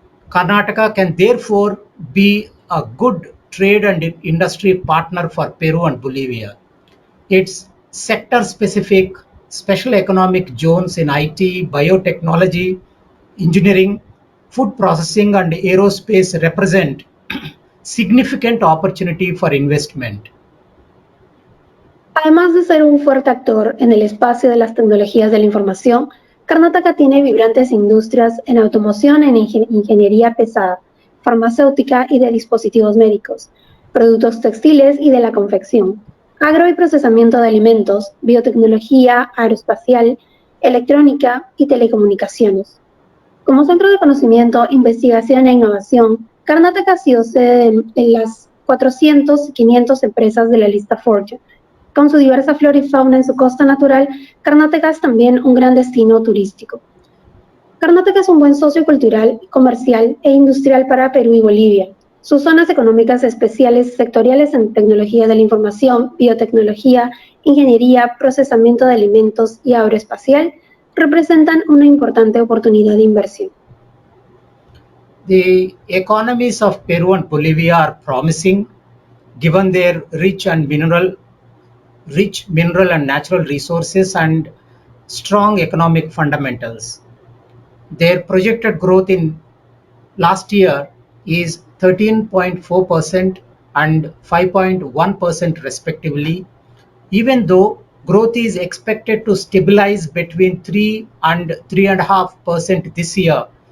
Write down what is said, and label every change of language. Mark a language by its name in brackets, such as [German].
[English] Karnataka can therefore be a good trade and industry partner for Peru and Bolivia. Its sector-specific special economic zones in IT, biotechnology, engineering, food processing, and aerospace represent significant opportunity for investment. [Spanish] Además de ser un fuerte actor en el espacio de las tecnologías de la información, Karnataka tiene vibrantes industrias en automoción, en ingeniería pesada, farmacéutica y de dispositivos médicos, productos textiles y de la confección, agro y procesamiento de alimentos, biotecnología, aeroespacial, electrónica y telecomunicaciones. Como centro de conocimiento, investigación e innovación, Karnataka ha sido sede de las 400 y 500 empresas de la lista Fortune. Con su diversa flora y fauna en su costa natural, Karnataka es también un gran destino turístico. Karnataka es un buen socio cultural, comercial e industrial para Perú y Bolivia. Sus zonas económicas especiales sectoriales en tecnología de la información, biotecnología, ingeniería, procesamiento de alimentos y aeroespacial representan una importante oportunidad de inversión. [English] The economies of Peru and Bolivia are promising given their rich mineral and natural resources and strong economic fundamentals. Their projected growth in last year is 13.4% and 5.1% respectively, even though growth is expected to stabilize between 3 and 3.5% this year.